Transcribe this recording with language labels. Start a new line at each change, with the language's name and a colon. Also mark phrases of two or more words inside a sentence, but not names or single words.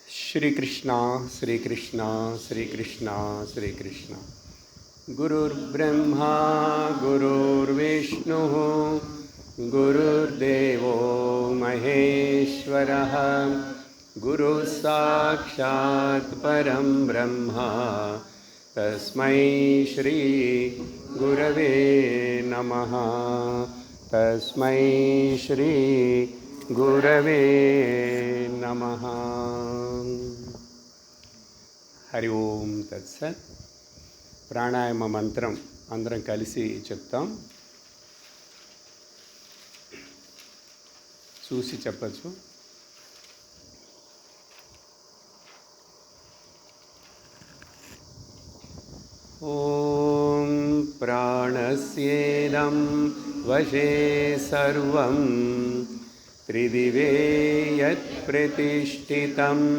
Sanskrit: श्रीकृष्ण श्रीकृष्ण श्रीकृष्ण श्रीकृष्ण गुरुर्ब्रह्मा गुरुर्विष्णुः गुरुर्देवो महेश्वरः गुरुः साक्षात् परं ब्रह्म तस्मै श्री गुरवे नमः तस्मै श्री गुरवे नमः। हरि ओम तत्सत्।
Telugu: ప్రాణాయామ మంత్రం అందరం కలిసి చెప్తాం. చూసి చెప్పచ్చు.
Sanskrit: ఓం ప్రాణస్యేదం వశే సర్వం త్రిదివే యత్ ప్రతిష్ఠితం